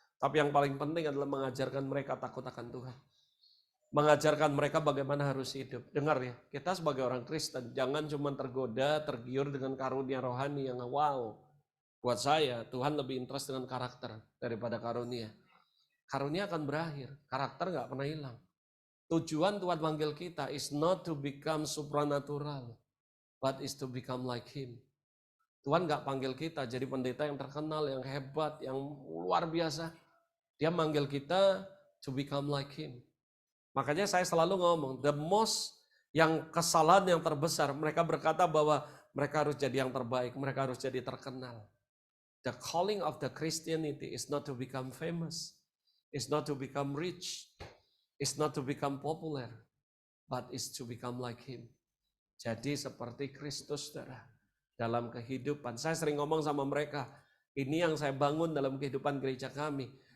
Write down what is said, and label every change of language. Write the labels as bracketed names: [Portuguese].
[Indonesian] Tapi yang paling penting adalah mengajarkan mereka takut akan Tuhan. Mengajarkan mereka bagaimana harus hidup. Dengar ya, kita sebagai orang Kristen jangan cuma tergoda, tergiur dengan karunia rohani yang wow. Buat saya, Tuhan lebih interest dengan karakter daripada karunia. Karunia akan berakhir, karakter nggak pernah hilang. Tujuan Tuhan panggil kita [English] is not to become supernatural, but is to become like Him. [Indonesian] Tuhan nggak panggil kita jadi pendeta yang terkenal, yang hebat, yang luar biasa. Dia manggil kita [English] to become like Him. [Indonesian] Makanya saya selalu ngomong, [English] the most [Indonesian] yang kesalahan yang terbesar, mereka berkata bahwa mereka harus jadi yang terbaik, mereka harus jadi terkenal. [English] The calling of the Christianity is not to become famous, is not to become rich, is not to become popular, but is to become like Him. [Indonesian] Jadi seperti Kristus, saudara, dalam kehidupan. Saya sering ngomong sama mereka, ini yang saya bangun dalam kehidupan gereja kami.